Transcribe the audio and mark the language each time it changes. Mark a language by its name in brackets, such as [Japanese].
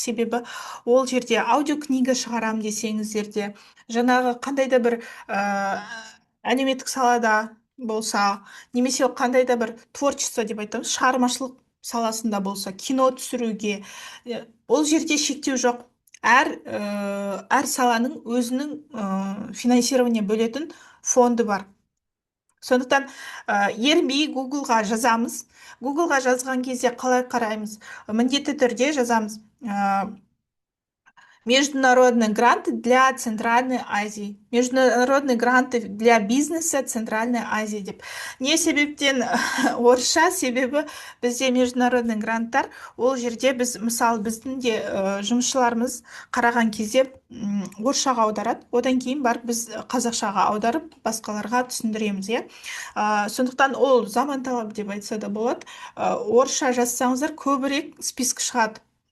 [Kazakh] Себебі ол жерде аудиокнига шығарам десеңіздер де, жаңағы қандай да бір әлеуметтік салада болса, немесе қандай да бір творчество деп айтамыз, шығармашылық саласында болса, кино түсіруге, ол жерде шектеу жоқ. Әр саланың өзінің финансирование бөлетін фонды бар. Сондықтан ерінбей Google-ға жазамыз. Google-ға жазған кезде қалай қараймыз? Міндетті түрде жазамыз. [Russian] Международные гранты для Центральной Азии. Международные гранты для бизнеса Центральной Азии [Kazakh] деп. Не себептен орысша, себебі бізде международный гранттар, ол жерде біз, мысалы, біздің де жұмысшыларымыз қараған кезде орысшаға аударады, одан кейін барып біз қазақшаға аударып, басқаларға түсіндіреміз, иә. Сондықтан ол заман талабы деп айтса да болады. Орысша жазсаңыздар көбірек список шығады.